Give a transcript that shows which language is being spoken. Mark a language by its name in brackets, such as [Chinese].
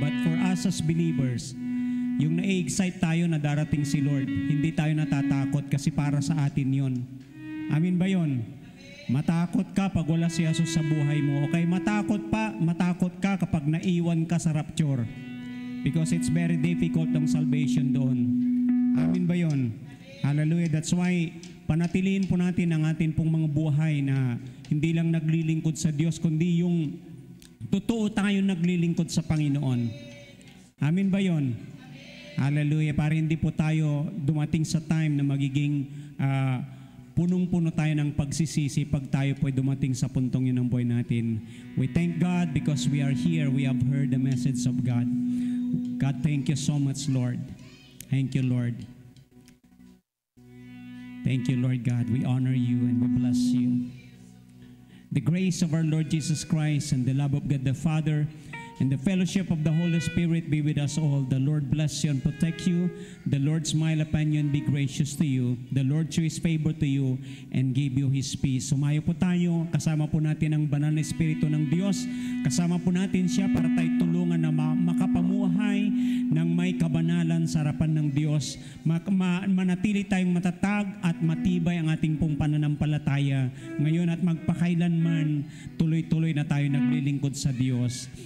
[English] But for us as believers, [Filipino] yung na-excite tayo na darating si Lord, hindi tayo natatakot kasi para sa atin yon. Amin ba yon? Matakot ka pag wala si Jesus sa buhay mo. Okay, matakot ka kapag naiwan ka sa rapture. [English] Because it's very difficult ang salvation doon. [Filipino] Amin ba yon? Hallelujah. That's why panatiliin po natin ang atin pong mga buhay na hindi lang naglilingkod sa Diyos, kundi yung totoo tayo naglilingkod sa Panginoon. Amin ba yon? Hallelujah. Para hindi po tayo dumating sa time na magiging punong-puno tayo ng pagsisisi pag tayo po dumating sa puntong yun ng buhay natin. [English] We thank God because we are here. We have heard the message of God. God, thank you so much, Lord. Thank you, Lord. Thank you, Lord God. We honor you and we bless you. The grace of our Lord Jesus Christ and the love of God the Father and the fellowship of the Holy Spirit be with us all. The Lord bless you and protect you. The Lord smile upon you and be gracious to you. The Lord show His favor to you and give you His peace. [Filipino] Sumayo po tayo. Kasama po natin ang banal na Espiritu ng Diyos. Kasama po natin siya para tayo tulungan na makapamuhay ng may kabanalan sa harapan ng Diyos. Manatili tayong matatag at matibay ang ating pong pananampalataya. Ngayon at magpakailanman, tuloy-tuloy na tayo naglilingkod sa Diyos.